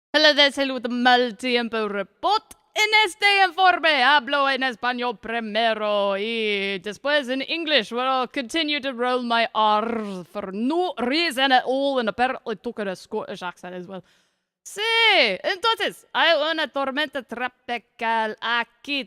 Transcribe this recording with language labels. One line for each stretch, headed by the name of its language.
Spanish: Hola, saludo mal tiempo report. En este informe hablo en español primero y después en English.
English: I'll continue to roll my R for no reason at all, and apparently took a Scottish accent as well.
Spanish: Sí, entonces, hay una tormenta tropical aquí.